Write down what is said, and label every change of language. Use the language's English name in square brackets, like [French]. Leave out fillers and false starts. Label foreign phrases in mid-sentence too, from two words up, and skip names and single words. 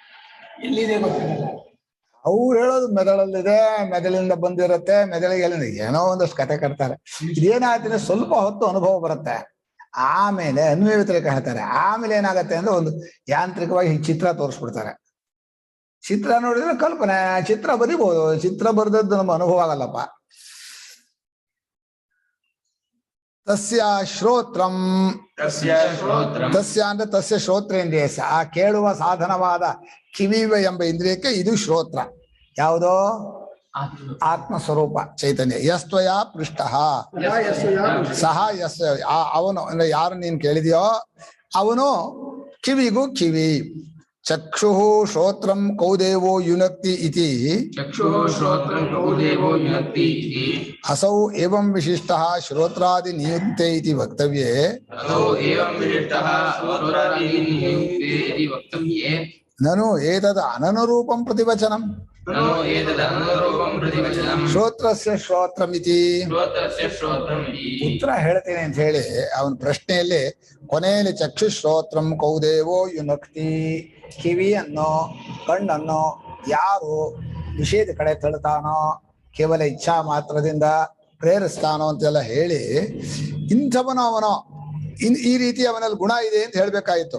[Kannada] ಅವ್ರು ಹೇಳೋದು ಮೆದುಳಲ್ಲಿದೆ, ಮೆದುಳಿಂದ ಬಂದಿರುತ್ತೆ, ಮೆದುಳಿಗೆ ಎಲ್ಲಿಂದ ಏನೋ ಒಂದಷ್ಟು ಕತೆ ಕಟ್ತಾರೆ. ಇದೇನಾಗ್ತದೆ, ಸ್ವಲ್ಪ ಹೊತ್ತು ಅನುಭವ ಬರುತ್ತೆ, ಆಮೇಲೆ ಅನ್ವಯ ವ್ಯತಿರೇಕ ಹೇಳ್ತಾರೆ. ಆಮೇಲೆ ಏನಾಗತ್ತೆ ಅಂದ್ರೆ ಒಂದು ಯಾಂತ್ರಿಕವಾಗಿ ಚಿತ್ರ ತೋರಿಸ್ಬಿಡ್ತಾರೆ. ಚಿತ್ರ ನೋಡಿದ್ರೆ ಕಲ್ಪನೆ, ಚಿತ್ರ ಬರಿಬಹುದು, ಚಿತ್ರ ಬರೆದದ್ದು ನಮ್ಮ ಅನುಭವ ಆಗಲ್ಲಪ್ಪ. [Sanskrit] ತಸ್ಯ ಶ್ರೋತ್ರಂ, [Kannada] ತಸ್ಯ ಅಂದ್ರೆ ತಸ್ಯ ಶ್ರೋತ್ರೇಂದ್ರಿಯ, ಆ ಕೇಳುವ ಸಾಧನವಾದ ಕಿವಿವ ಎಂಬ ಇಂದ್ರಿಯಕ್ಕೆ ಇದು ಶ್ರೋತ್ರ. ಯಾವುದೋ ಆತ್ಮಸ್ವರೂಪ ಚೈತನ್ಯ. [Sanskrit] ಯಸ್ತ್ವಯ ಪೃಷ್ಟ ಸಹ ಯಸ್, [Kannada] ಅವನು ಅಂದ್ರೆ ಯಾರು ನೀನ್ ಕೇಳಿದೆಯೋ ಅವನು ಕಿವಿಗೂ ಕಿವಿ. [Sanskrit] ಚಕ್ಷುಃ ಶ್ರೋತ್ರಂ ಕೌದೇವೋ ಯುನಕ್ತಿ ಇತಿ ಅಸೌ ಏವಂ ವಿಶಿಷ್ಟಃ ಶ್ರೋತ್ರಾದಿ ನಿಯುಕ್ತೆ ಇತಿ ವಕ್ತವ್ಯೇ ನನು ಏತದ್ ಅನನುರೂಪಂ ಪ್ರತಿವಚನಂ. ननु एतदनुरूपं प्रतिवचनं ಶ್ರೋತ್ರಸ್ಯ ಶ್ರೋತ್ರಮಿತಿ श्रोत्रस्य श्रोत्रमिति [Kannada] ಉತ್ತರ ಹೇಳ್ತೇನೆ ಅಂತ ಹೇಳಿ ಅವನ ಪ್ರಶ್ನೆಯಲ್ಲಿ ಕೊನೆಯಲ್ಲಿ [Sanskrit] ಚಕ್ಷುಶ್ರೋತ್ರಂ ಕೌದೇವೋ ಯುನಕ್ತಿ, [Kannada] ಕಿವಿಯನ್ನು ಕಣ್ಣನ್ನು ಯಾರು ವಿಷಯದ ಕಡೆ ತಳ್ತಾನೋ, ಕೇವಲ ಇಚ್ಛಾ ಮಾತ್ರದಿಂದ ಪ್ರೇರಿಸ್ತಾನೋ ಅಂತೆಲ್ಲ ಹೇಳಿ ಇಂಥವನು ಅವನು ಈ ರೀತಿ ಅವನಲ್ಲಿ ಗುಣ ಇದೆ ಅಂತ ಹೇಳ್ಬೇಕಾಗಿತ್ತು.